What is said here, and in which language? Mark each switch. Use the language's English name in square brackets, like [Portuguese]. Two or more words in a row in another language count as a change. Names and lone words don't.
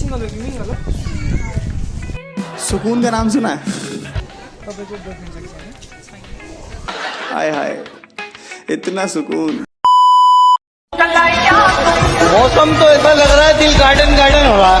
[Hindi] सिंगल हो कि मिंगल हो? सुकून का नाम सुना है? [Nepali] तपाईँको गर्लफ्रेन्ड छ कि छैन? [Hindi] हाय हाय इतना सुकून। मौसम तो ऐसा लग रहा है दिल गार्डन गार्डन हो रहा है।